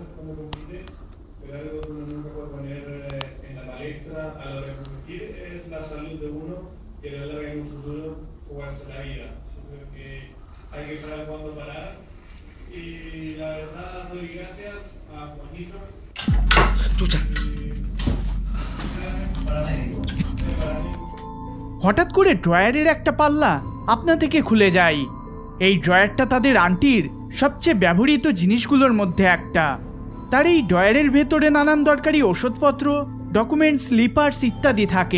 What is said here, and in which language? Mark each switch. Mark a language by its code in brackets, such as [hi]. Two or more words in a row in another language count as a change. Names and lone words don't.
[es] cuando compite, pero algo que uno nunca puede poner en la palestra a la hora de competir es la salud de uno, que a la larga en un futuro jugarse la vida. Yo creo que hay que saber cuándo parar y la verdad doy gracias a Juanito. Chucha. [bn] হঠাৎ করে ড্রয়ারের একটা পাল্লা আপনা থেকে খুলে যায়। এই ড্রয়ারটা তাদের আন্টির সবচেয়ে ব্যবহৃত জিনিসগুলোর মধ্যে একটা। তার এই ড্রয়ারের ভেতরে নানান দরকারি ওষুধপত্র, [en] documents, slippers [bn] ইত্যাদি থাকে।